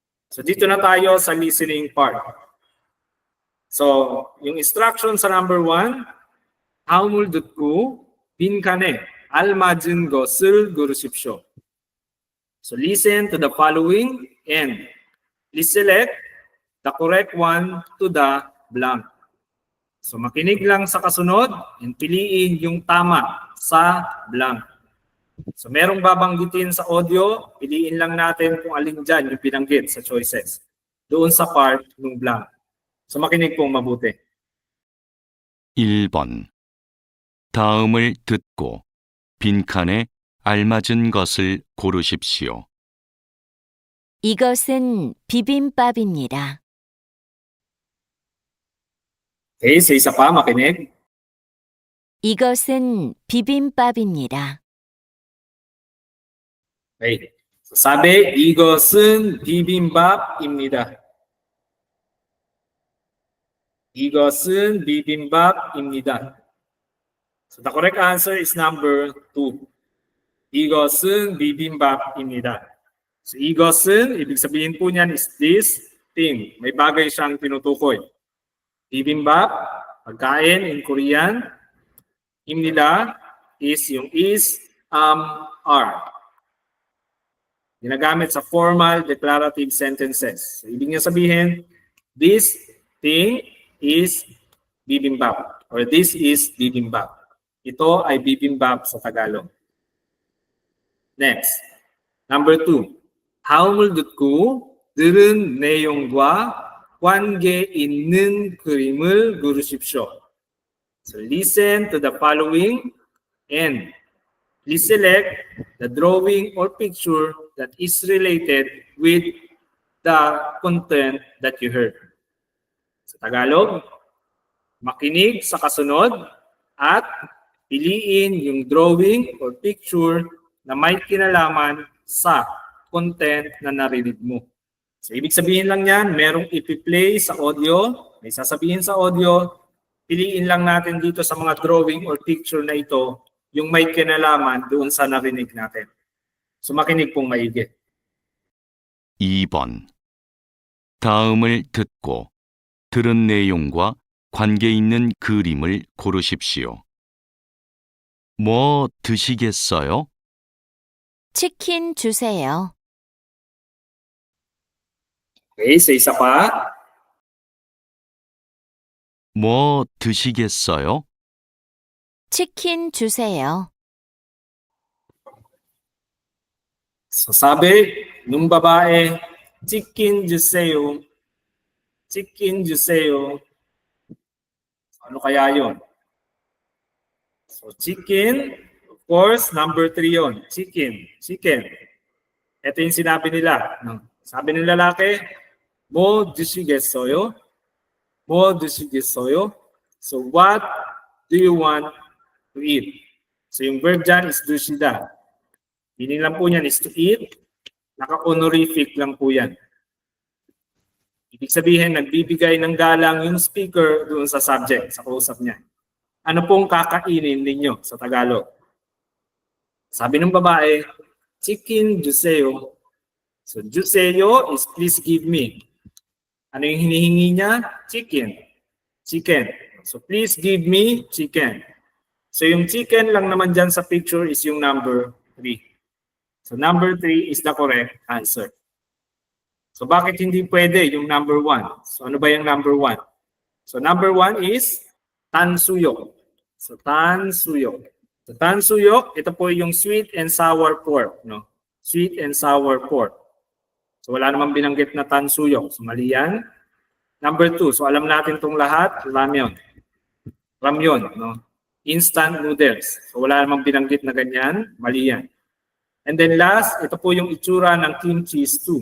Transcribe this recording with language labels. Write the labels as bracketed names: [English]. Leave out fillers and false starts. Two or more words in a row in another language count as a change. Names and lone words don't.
[Filipino] So dito na tayo sa listening part. So yung instruction sa number 1, [Korean] 다음을 듣고 빈칸에 알맞은 것을 고르십시오. [English] So listen to the following and please select the correct one to the blank. [Filipino] So makinig lang sa kasunod and piliin yung tama sa blank. So merong babanggitin sa audio, piliin lang natin kung alin dyan yung binanggit sa choices. Doon sa part ng blank. So makinig pong mabuti. [Korean] 1번. 다음을 듣고 빈칸에 알맞은 것을 고르십시오. 이것은 비빔밥입니다. [Filipino] Okay, sa isa pa, makinig. [Korean] 이것은 비빔밥입니다. [Filipino] Okay. So sabi, [Korean] 이것은 비빔밥입니다. 이것은 비빔밥입니다. [English] So the correct answer is number 2. [Korean] 이것은 비빔밥입니다. So 이것은, [Filipino] ibig sabihin po niyan is [English] this thing. [Filipino] May bagay siyang tinutukoy. Bibimbap, pagkain [English] in Korean. [Filipino] Imnida is yung is, are. Ginagamit sa formal declarative sentences. So, ibig niya sabihin, [English] this thing is bibimbap or this is bibimbap. [Filipino] Ito ay bibimbap sa Tagalog. [English] Next, number 2. [Korean] 다음을 듣고 들은 내용과 관계 있는 그림을 고르십시오. [English] So listen to the following and please select the drawing or picture that is related with the content that you heard. [Filipino] Sa Tagalog, makinig sa kasunod at piliin yung [English] drawing or picture [Filipino] na may kinalaman sa content na narinig mo. So, ibig sabihin lang yan, merong ipi-play sa audio, may sasabihin sa audio, piliin lang natin dito sa mga [English] drawing or picture [Filipino] na ito yung may kinalaman doon sa narinig natin. So, makinig pong maigi. [Korean] 2번. 다음을 듣고 들은 내용과 관계 있는 그림을 고르십시오. 뭐 드시겠어요? 치킨 주세요. [Filipino] Okay, sa isa pa. [Korean] 뭐 드시겠어요? 치킨 주세요. [Filipino] So, sabi nung babae, [Korean] 치킨 주세요. 치킨 주세요. [Filipino] Ano kaya yun? [English] So, chicken, of course, number 3 yun. [Filipino] Chicken. Chicken. Ito yung sinabi nila. Sabi ng lalaki, [Korean] 뭐 드시겠어요? 뭐 드시겠어요? [English] So, what do you want to eat? So, [Filipino] yung verb dyan is 드시다. Meaning lang po yan is [English] to eat. [Filipino] Naka-honorific lang po yan. Ibig sabihin, nagbibigay ng galang yung speaker doon sa subject, sa kausap niya. Ano pong kakainin ninyo sa Tagalog? Sabi ng babae, [Korean] 치킨 주세요. [English] So, juseyo is please give me. [Filipino] Ano yung hinihingi niya? [English] Chicken. Chicken. So, please give me chicken. So, [Filipino] yung chicken lang naman dyan sa picture is yung number 3. [English] So, number 3 is the correct answer. So, [Filipino] bakit hindi pwede yung number 1? So, ano ba yung number 1? So, number 1 is tansuyok. So, tansuyok. So, tansuyok, ito po yung [English] sweet and sour pork. [Filipino] No? [English] Sweet and sour pork. [Filipino] So, wala namang binanggit na tansuyok. So, mali yan. Number 2. So, alam natin itong lahat. [English] Ramyun. Ramyun. No? Instant noodles. [Filipino] So, wala namang binanggit na ganyan. Mali yan. And then last, ito po yung itsura ng [English] kimchi stew.